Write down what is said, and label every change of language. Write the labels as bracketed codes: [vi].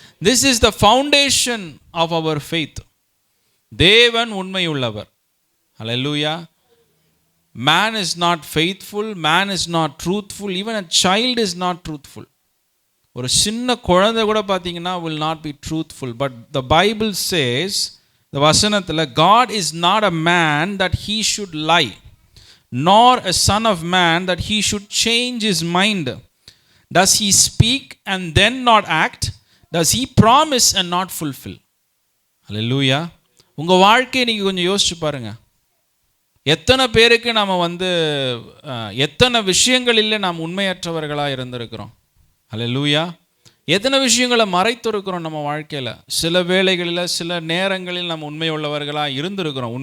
[en] This is the foundation of our faith. [ta] தேவன் உண்மையுள்ளவர். ஹல்லேலூயா. [en] Man is not faithful, man is not truthful, even a child is not truthful. [ta] ஒரு சின்ன குழந்தை கூட பார்த்தீங்கன்னா [en] will not be truthful. But the Bible says, the வசனத்தில், God is not a man that he should lie, nor a son of man that he should change his mind. Does he speak and then not act? Does he promise and not fulfill? Hallelujah. [ta] உங்கள் வாழ்க்கையை நீங்கள் கொஞ்சம் யோசிச்சு பாருங்கள். எத்தனை பேருக்கு நாம் எத்தனை விஷயங்களில் நாம் உண்மையற்றவர்களாக இருந்திருக்கிறோம். ஹல்லேலூயா. எத்தனை விஷயங்களை மறைத்திருக்கிறோம் நம்ம வாழ்க்கையில். சில வேளைகளில் சில நேரங்களில் நம்ம உண்மை உள்ளவர்களாக இருந்திருக்கிறோம்.